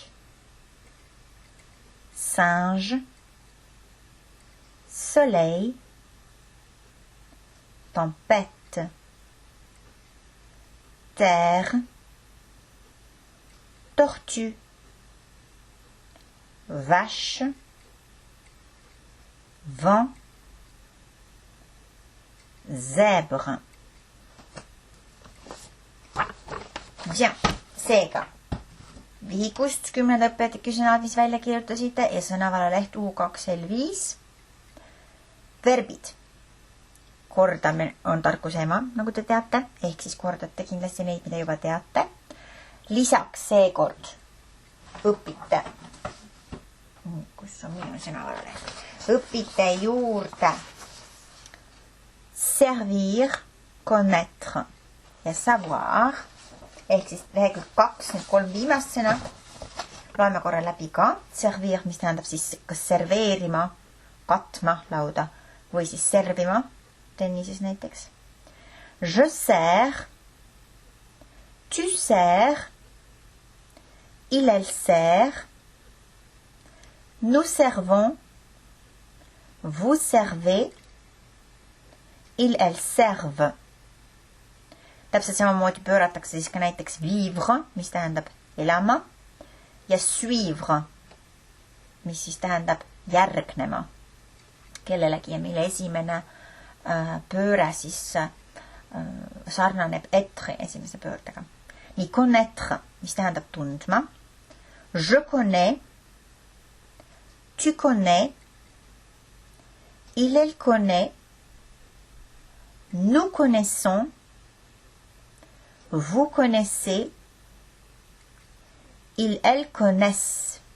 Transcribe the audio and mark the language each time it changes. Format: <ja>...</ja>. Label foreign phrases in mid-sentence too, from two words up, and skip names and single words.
<fr>singe, soleil, tempête, terre, tortue, vache, vent, zèbre. Bien,</fr> <et>seega vihikust 10 õppetüki sõnad, mis välja kirjutasite ja sõnavaraleht U2L5. Verbid. Kordamine on tarkuse ema, nagu te teate, ehk siis kordate kindlasti neid, mida juba teate. Lisaks seekord õpite, kus on minu sõnavaraleht, õpite juurde</et> <fr>servir, connaître</fr> <et>ja savoir, ehk siis lehekülg 2, need 3 viimast sõna. Loeme korra läbi ka. Servir, mis tähendab siis kas serveerima, katma lauda või siis servima, tennises näiteks.</et> <fr>Je sers, tu sers, il, elle sert, nous servons, vous servez, il, elle servent.</fr> <et>Täpselt samamoodi pööratakse siis ka näiteks vivre, mis tähendab elama, ja suivre, mis siis tähendab järgnema kellelegi ja mille esimene pööre siis sarnaneb être esimese pöördega. Nii connaître, mis tähendab tundma.</et> <fr>Je connais, tu connais, il, elle connaît, nous connaissons, vous connaissez, ils, elles connaissent.</fr>